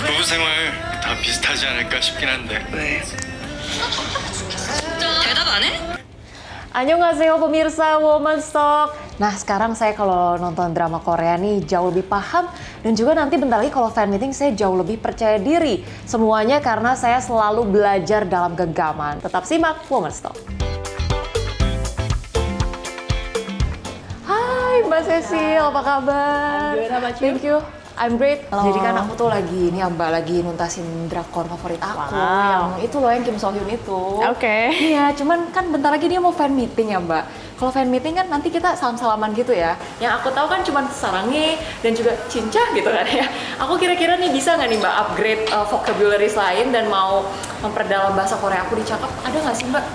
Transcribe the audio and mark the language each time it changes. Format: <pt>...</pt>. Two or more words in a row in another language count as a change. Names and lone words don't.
<ko>생활 다 비슷하지 않을까 싶긴 한데. 왜? 대답 안 해?</ko> <id>Annyeonghaseyo pemirsa Woman Stock. Nah sekarang saya kalau nonton drama Korea nih jauh lebih paham dan juga nanti bentar lagi kalau</id> <en>fan meeting</en> <id>saya jauh lebih percaya diri. Semuanya karena saya selalu belajar dalam genggaman. Tetap simak Woman Stock. Hai Mbak Cecil, apa kabar?</id> <en>I'm good, how about you? Thank you. I'm great.</en> <id>Halo. Jadi kan aku tuh lagi lagi nuntasin drakor favorit aku Wow. yang itu loh yang Kim So Hyun itu. Oke. Iya, cuman kan bentar lagi dia mau</id> <en>fan meeting</en> <id>ya Mbak. Kalau</id> <en>fan meeting</en> <id>kan nanti kita salam-salaman gitu ya. Yang aku tahu kan cuman sarangi dan juga cincah gitu kan ya. Aku kira-kira nih bisa nggak nih Mbak</id> <en>upgrade vocabularies</en> <id>lain dan mau memperdalam bahasa Korea aku di Cakap, ada nggak sih Mbak?</id>